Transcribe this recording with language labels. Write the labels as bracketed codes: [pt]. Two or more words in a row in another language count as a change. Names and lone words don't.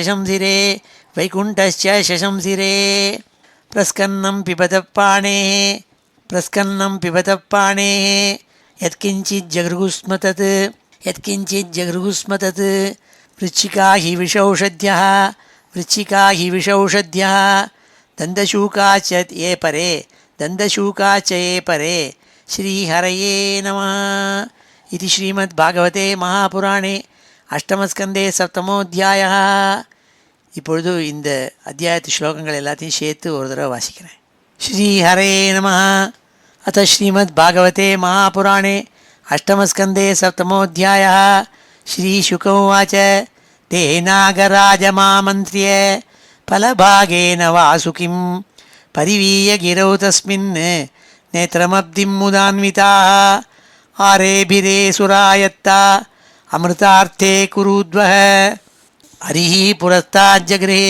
[sa] शशंसिरे प्रस्कन्नं पिबतः पाणेः यत्किञ्चिज्जगृहुस्म तत् वृश्चिका हि विषौषध्यः दन्तशूका च ये परे श्रीहरये नमः इति श्रीमद्भागवते महापुराणे अष्टमस्कन्धे सप्तमोध्यायः. [ta] இப்பொழுது இந்த அத்தியாயத்து ஸ்லோகங்கள் எல்லாத்தையும் சேர்த்து ஒரு தடவை வாசிக்கிறேன். [sa] श्रीहरे नमः. अथ श्रीमद्भागवते महापुराणे अष्टमस्कन्धे सप्तमोध्यायः. श्रीशुक उवाच ते नागराजमामन्त्र्य फलभागेन वासुकिं परिवीय गिरौ तस्मिन् नेत्रमब्धिं मुदान्विताः आरेभिरे सुरायत्ता अमृतार्थे कुरुद्वः हरिः पुरस्ताज्जगृहे